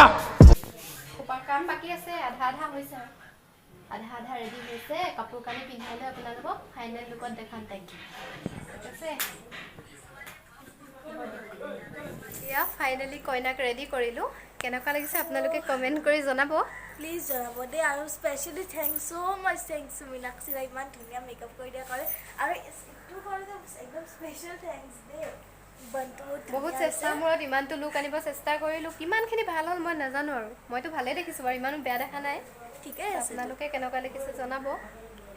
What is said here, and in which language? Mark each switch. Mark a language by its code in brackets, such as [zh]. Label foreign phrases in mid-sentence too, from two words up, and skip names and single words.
[hi] काम बाकी [as] আছে আধা আধা হৈছে আধা আধা ৰেডি হৈছে কাপোৰ কানি পিন্ধাইলে আপোনালোকক ফাইনাল লুকত দেখাম তাইক ঠিক আছে ইয়া ফাইনালি কইনাক ৰেডি কৰিলো কেনেকুৱা লাগিছে আপোনালোকে কমেন্ট কৰি জনাব প্লিজ জনাব দেই আৰু [en] specially thanks so much thanks [as] মিনাক্ষী দা ইমান ধুনীয়া মেকআপ কৰি দিয়া কৰে আৰু এইটো কৰে একদম [en] special thanks [as] দেই বহুত চেষ্টা মূৰত ইমানটো লুক আনিব চেষ্টা কৰিলো কিমানখিনি ভাল হ'ল মই নাজানো আৰু মইতো ভালে দেখিছো বাৰু ইমানো বেয়া দেখা নাই ঠিকে আছে আপোনালোকে কেনেকুৱা দেখিছে জনাব ন